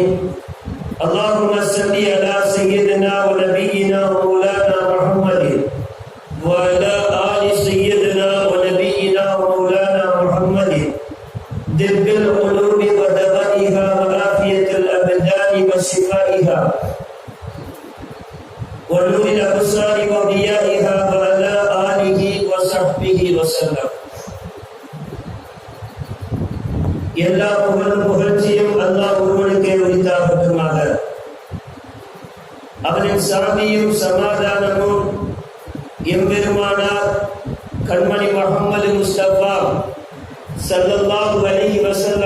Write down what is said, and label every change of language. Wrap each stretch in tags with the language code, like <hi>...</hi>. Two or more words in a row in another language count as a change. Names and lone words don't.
<ar>اللهم صل على سيدنا ونبينا ومولانا محمد وعلى آل سيدنا ونبينا ومولانا محمد دب القلوب ودوائها وعافية الأبدان وشفائها ونور الأبصار وضيائها وعلى آله وصحبه وسلم.</ar> <ta>எல்லா புகழும் புகழ்ச்சியும் அல்லாஹ் ஒருவனுக்கே உரித்தாகட்டுமாக. அவனின் சாந்தியும் சமாதானமும் எம்பெருமானார் கண்மணி முஹம்மது முஸ்தபா</ta> <ar>صلى الله عليه وسلم</ar>